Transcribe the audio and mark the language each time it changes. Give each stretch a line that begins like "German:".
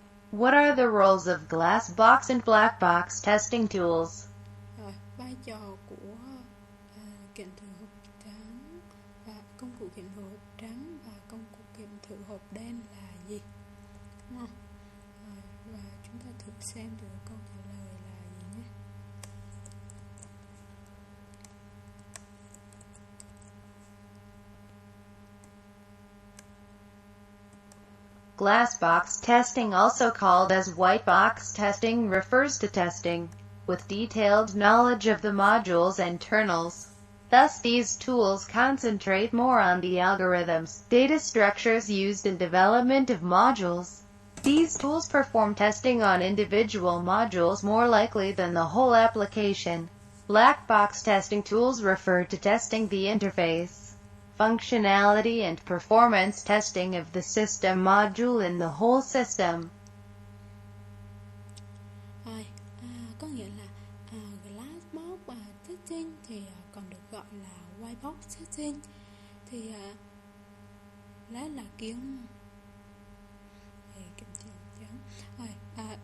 English: What are the roles of glass box and black box testing tools?
Vietnamese: Vai trò của kiểm thử hộp trắng và công cụ kiểm thử hộp trắng và công cụ kiểm thử hộp đen là gì? Đúng không? Và chúng ta thử xem thử câu trả lời là gì nhé.
English: Glass box testing, also called as white box testing, refers to testing with detailed knowledge of the module's internals. Thus, these tools concentrate more on the algorithms, data structures used in development of modules. These tools perform testing on individual modules more likely than the whole application. Black box testing tools refer to testing the interface, functionality and performance testing of the system module in the whole system.
Vietnamese: Có nghĩa là glass box testing thì còn được gọi là white box testing, thì là kiến về kiểm tra trắng.